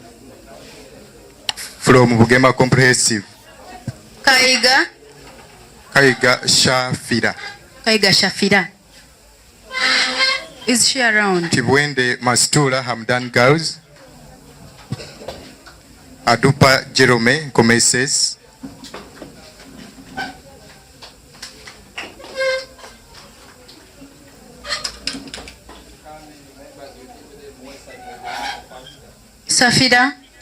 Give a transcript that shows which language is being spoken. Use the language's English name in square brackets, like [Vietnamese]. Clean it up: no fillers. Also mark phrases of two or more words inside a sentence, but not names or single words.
[English] from Bugema Comprehensive. Kaiga Shafira. Kaiga Shafira. Is she around? Tibwende Mastula Hamdan Girls. Adupa Jerome Comeses. Safira.